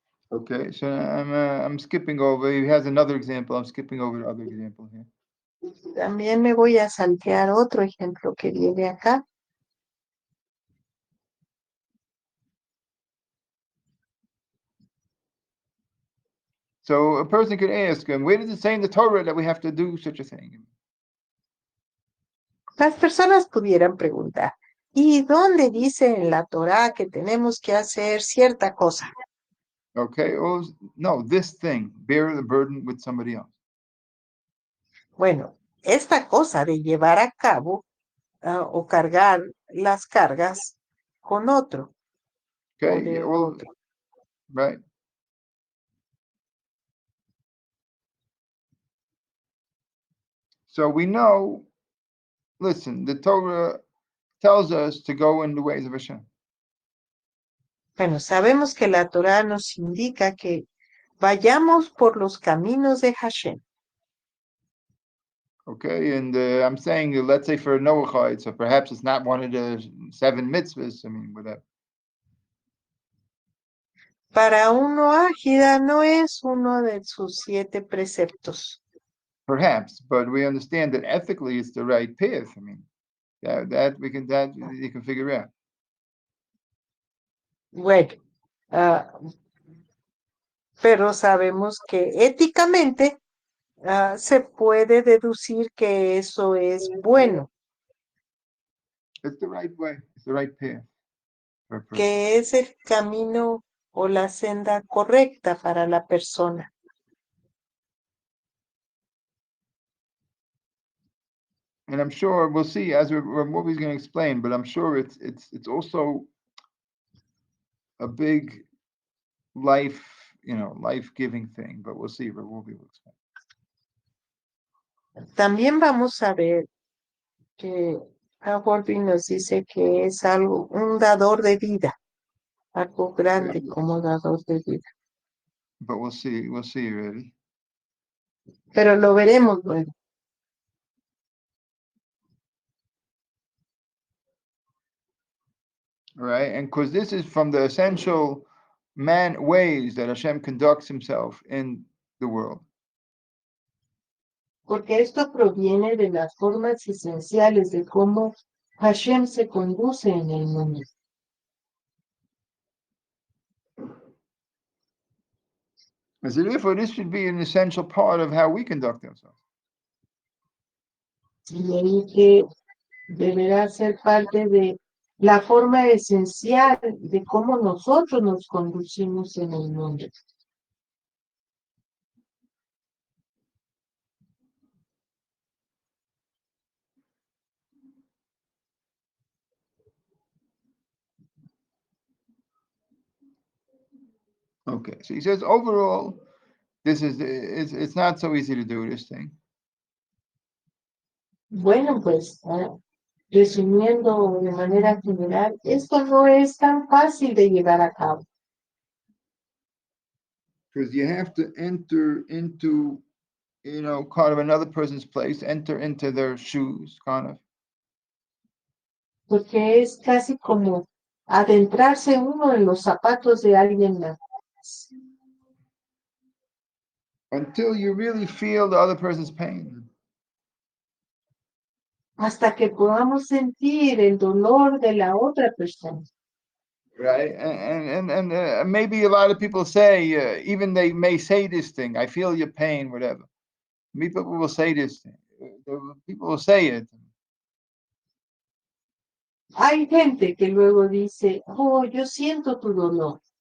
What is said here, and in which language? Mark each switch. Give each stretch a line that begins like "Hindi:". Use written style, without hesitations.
English: Okay, so I'm skipping over. He has another example. I'm skipping over the other example here.
Spanish: También me voy a saltear otro ejemplo que viene acá.
English: So a person could ask, where does it say in the Torah that we have to do such a thing?
Spanish: Las personas pudieran preguntar, ¿y dónde dice en la Torá que tenemos que hacer cierta cosa?
English: Okay, well, no, this thing, bear the burden with somebody else.
Spanish: Bueno, esta cosa de llevar a cabo o cargar las cargas con otro o
English: Okay,
Spanish: de
English: well,
Spanish: otro.
English: right. So we know, listen, the Torah tells us to go in the ways of Hashem.
Spanish: Bueno, sabemos que la Torá nos indica que vayamos por los caminos de Hashem.
English: Okay, and I'm saying, let's say for a Noachide, so perhaps it's not one of the 7 mitzvahs. I mean, whatever.
Spanish: Para uno ágida no es uno de sus 7 preceptos.
English: Perhaps, but we understand that ethically it's the right path. I mean, that you can figure out.
Spanish: Bueno, pero sabemos que éticamente se puede deducir que eso es bueno,
English: It's the right way. It's the right path for a person.
Spanish: que es el camino o la senda correcta para la persona.
English: And I'm sure we'll see as what he's going to explain, but I'm sure it's also a big life-giving thing. But we'll see. But we'll be able to explain.
Spanish: También vamos a ver que Wolbe nos dice que es algo, un dador de vida, algo grande como dador de vida.
English: But we'll see. We'll see. Ready?
Spanish: Pero lo veremos luego.
English: All right, and because this is from the essential man ways that Hashem conducts Himself in the world.
Spanish: Porque esto proviene de las formas esenciales de cómo Hashem se conduce en el mundo.
English: And so therefore, this should be an essential part of how we conduct ourselves.
Spanish: Y ahí que deberá ser parte de la forma esencial de cómo nosotros nos conducimos en el mundo.
English: Okay, so he says overall, it's not so easy to do this thing.
Spanish: Bueno, pues, resumiendo de manera general, esto no es tan fácil de llevar a cabo.
English: Because you have to enter into, kind of another person's place, enter into their shoes, kind of.
Spanish: Porque es casi como adentrarse uno en los zapatos de alguien más.
English: Until you really feel the other person's pain.
Spanish: Hasta que podamos sentir el dolor de la otra persona.
English: Right, and maybe a lot of people say, even they may say this thing, I feel your pain, whatever. People will say this thing. people will say it,
Spanish: Hay gente que luego dice, oh, yo siento tu dolor,